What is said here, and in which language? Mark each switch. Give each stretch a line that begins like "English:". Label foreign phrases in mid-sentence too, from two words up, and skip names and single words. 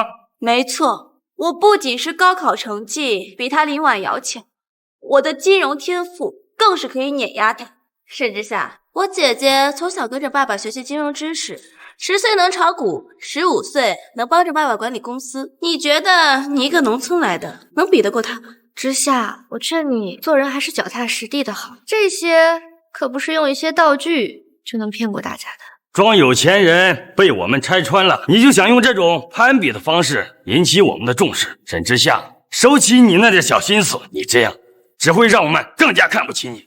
Chinese: 沒錯，我不僅是高考成績比她林婉瑤強，我的金融天賦更是可以碾壓她。沈之夏，我姐姐從小跟着爸爸學習金融知識，10歲能炒股，15歲能幫着爸爸管理公司。你覺得你一個農村來的能比得過她嗎？之夏，我勸你做人還是腳踏實地的好，這些可不是用一些道具就能騙過大家的。裝有錢人被我們拆穿了，你就想用這種攀比的方式引起我們的重視。沈之夏，收起你那點小心思，你這樣只會讓我們更加看不起你。